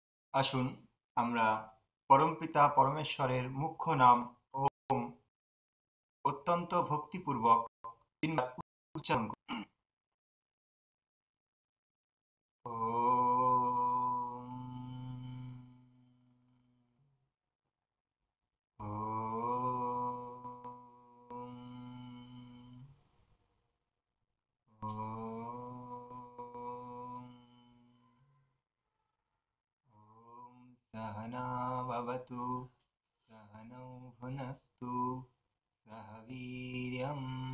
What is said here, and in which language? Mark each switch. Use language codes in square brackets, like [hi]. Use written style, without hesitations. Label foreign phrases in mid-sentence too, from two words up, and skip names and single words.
[bn] আসুন আমরা পরমপিতা পরমেশ্বরের মুখ্য নাম ওম অত্যন্ত ভক্তিপূর্বক তিনবার উচ্চারণ করি। [sa] ওম ওম ওম ॐ सहना भवतु सहनौ भुनक्तु सह वीर्यं